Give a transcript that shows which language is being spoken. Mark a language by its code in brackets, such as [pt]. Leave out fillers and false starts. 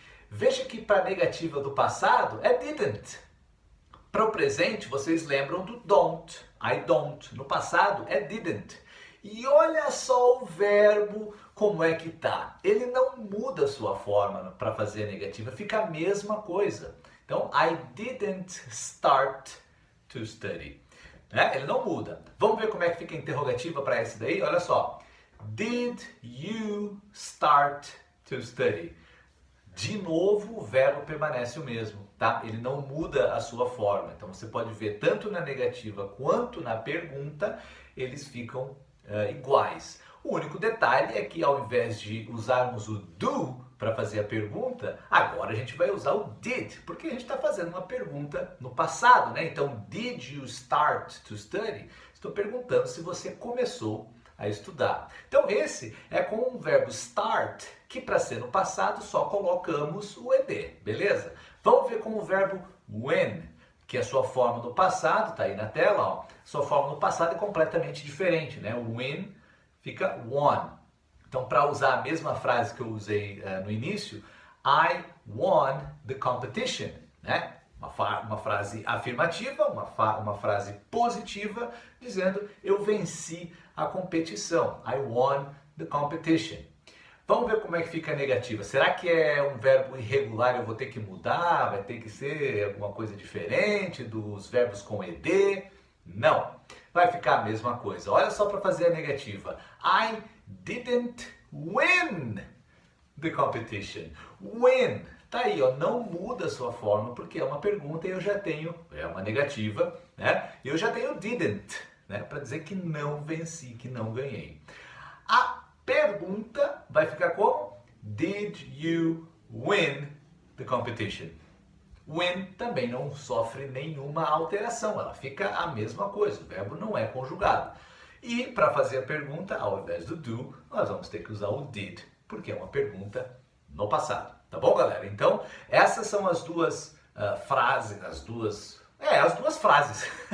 [pt] Veja que para a negativa do passado é didn't. Para o presente, vocês lembram do don't. [en] I don't. [pt] No passado é didn't. E olha só o verbo como é que tá. Ele não muda a sua forma para fazer a negativa, fica a mesma coisa. Então, [en] I didn't start to study. [pt] Né? Ele não muda. Vamos ver como é que fica a interrogativa para esse daí? Olha só. [en] Did you start to study? [pt] De novo, o verbo permanece o mesmo, tá? Ele não muda a sua forma. Então, você pode ver tanto na negativa quanto na pergunta, eles ficam iguais. O único detalhe é que ao invés de usarmos o do para fazer a pergunta, agora a gente vai usar o did, porque a gente está fazendo uma pergunta no passado, né? Então, [en] did you start to study? [pt] Estou perguntando se você começou a estudar. Então esse é com o verbo start, que para ser no passado só colocamos o ed, beleza? Vamos ver com o verbo win, que a sua forma no passado, tá aí na tela, ó. Sua forma no passado é completamente diferente, né? O win fica won. Então para usar a mesma frase que eu usei no início, [en] I won the competition, [pt] né? Uma frase afirmativa, uma frase positiva, dizendo eu venci a competição. [en] I won the competition. [pt] Vamos ver como é que fica a negativa. Será que é um verbo irregular e eu vou ter que mudar? Vai ter que ser alguma coisa diferente dos verbos com ed? Não. Vai ficar a mesma coisa. Olha só para fazer a negativa. [en] I didn't win the competition. Win. [pt] Tá aí, ó, não muda a sua forma porque é uma pergunta e eu já tenho, é uma negativa, né? E eu já tenho didn't, né? Para dizer que não venci, que não ganhei. A pergunta vai ficar como? [en] Did you win the competition? [pt] Win também não sofre nenhuma alteração, ela fica a mesma coisa, o verbo não é conjugado. E para fazer a pergunta, ao invés do do, nós vamos ter que usar o did, porque é uma pergunta no passado. Tá bom, galera? Então, essas são as duas frases, as duas frases.